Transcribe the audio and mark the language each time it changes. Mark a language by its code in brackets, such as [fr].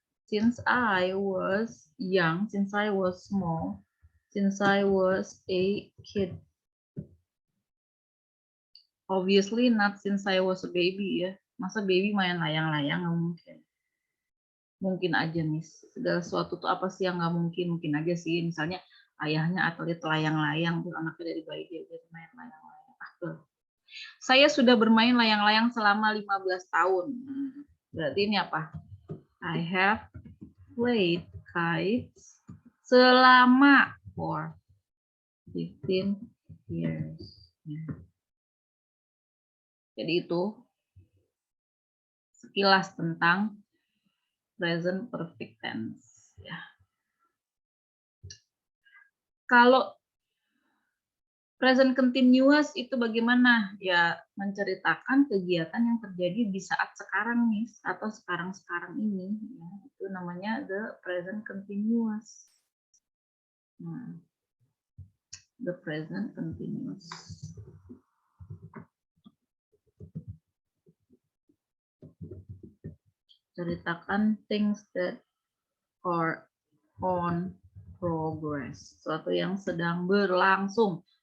[en] Since I was young, since I was small, since I was a kid. Obviously not since I was a baby ya. [id] Masa baby main layang-layang? Nggak mungkin. Mungkin aja, Miss. Segala sesuatu tuh apa sih yang nggak mungkin? Mungkin aja sih. Misalnya ayahnya atlet layang-layang, terus anaknya dari bayi dia main layang-layang. Saya sudah bermain layang-layang selama 15 tahun. Berarti ini apa? [en] I have played kites selama for 15 years. [id] Jadi itu sekilas tentang present perfect tense. Ya. Kalau present continuous itu bagaimana? Ya, menceritakan kegiatan yang terjadi di saat sekarang, Miss, atau sekarang-sekarang ini. Ya, itu namanya the present continuous. Nah, the present continuous. [en] Ceritakan things that are on progress. [id] Sesuatu yang sedang berlangsung.